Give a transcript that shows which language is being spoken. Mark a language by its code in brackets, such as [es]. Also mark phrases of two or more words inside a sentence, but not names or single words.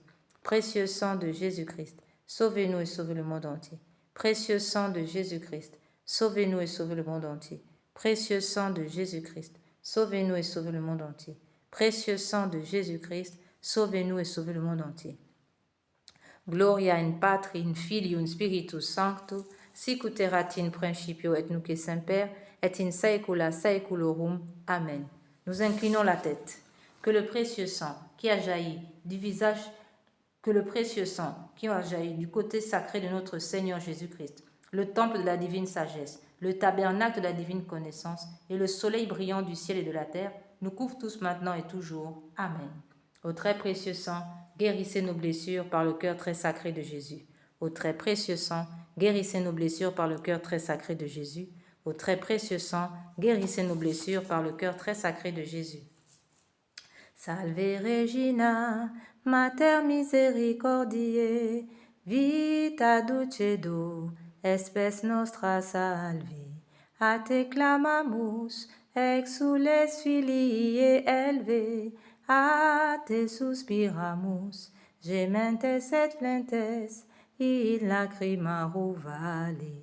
[fr] Précieux sang de Jésus-Christ, sauvez-nous et sauvez le monde entier. Précieux sang de Jésus-Christ, sauvez-nous et sauvez le monde entier. Précieux sang de Jésus-Christ, sauvez-nous et sauvez le monde entier. Précieux sang de Jésus-Christ, sauvez-nous et sauvez le monde entier. [la] Gloria in Patri, in Filium Spiritus Sancto, sic ut erat in principio et nunc et semper, et in saecula saeculorum. [fr] Amen. Nous inclinons la tête. Que le précieux sang qui a jailli du visage, que le précieux sang qui a jailli du côté sacré de notre Seigneur Jésus-Christ, le temple de la divine sagesse, le tabernacle de la divine connaissance et le soleil brillant du ciel et de la terre, nous couvrent tous maintenant et toujours. Amen. Au très précieux sang, guérissez nos blessures par le cœur très sacré de Jésus. Au très précieux sang, guérissez nos blessures par le cœur très sacré de Jésus. Au très précieux sang, guérissez nos blessures par le cœur très sacré de Jésus. [la] Salve Regina, Mater misericordiae, vita dulcedo, espes nostra salve. A te clamamus, exules filii elve, a te suspiramus, gementes et flentes, in lacrimarum vale.